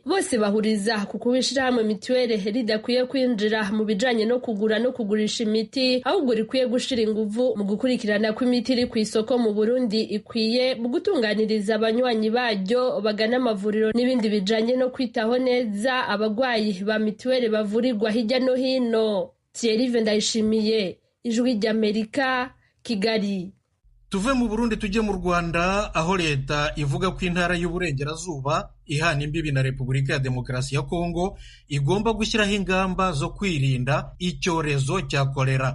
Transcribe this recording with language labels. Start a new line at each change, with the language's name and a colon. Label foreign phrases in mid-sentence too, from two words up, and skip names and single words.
Rundi: Bose bahuriza ku kubishira hamwe mituwele ridakwiye kwinjira mu bijanye no kugura no kugurisha imiti ahubwo rikwiye gushira inguvu mu gukurikirana ko imiti iri ku isoko mu Burundi ikwiye mu gutunganiriza abanywanyi baryo bagana amavuriro n'ibindi bijanye no kwitaho neza abagwayi ba mituwele bavurirwa hirya no hino. Thierry Ndayishimiye, Ijwi ry'Amerika, Kigali.
Kinyarwanda: Tuve mu Burundi tujye mu Rwanda aho leta ivuga ko intara y'uburengerazuba ihana imbibi na Repubulika ya Demokarasi ya Kongo igomba gushyiraho ingamba zo kwirinda icyorezo cya kolera.